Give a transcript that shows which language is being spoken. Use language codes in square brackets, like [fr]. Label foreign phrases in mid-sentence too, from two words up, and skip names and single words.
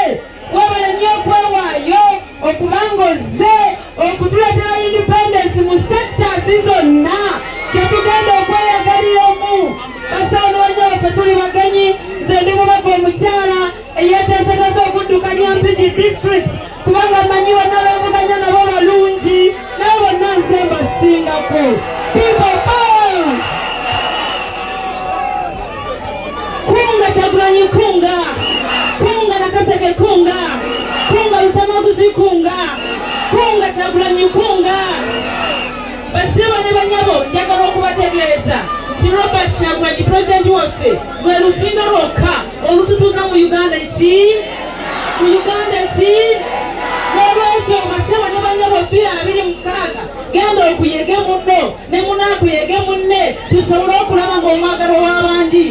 [lg] Wabale nnyo okwewaayo okubanga ozze okutuleetera independence mu sectors zonna kyetugenda okweyagaliramu. Basawo n'onya waffe tuli bagenyi. Nze ndi mubaka omukyala eyeeteeseteese okuddukanya Mpigi district kubanga mmanyi bonna beevuganya nabo balungi naye bonna nze mbasingako. [en] People power! [lg] Kunga Kyagulanyi kunga! Kunga Nakaseke kunga! Kunga Lutamaguzi kunga! Kunga Kyagulanyi kunga! Basiba ne banyabo njagala okubategeeza nti Robert Kyagulanyi President waffe lwe lutindo lwokka olututuusa mu Uganda ki? Mu Uganda ki? N'olwekyo basiba ne banyabo 226 genda okuyege munno ne munaakuyege munne tusobole okulaba ng'omwagalo w'abangi.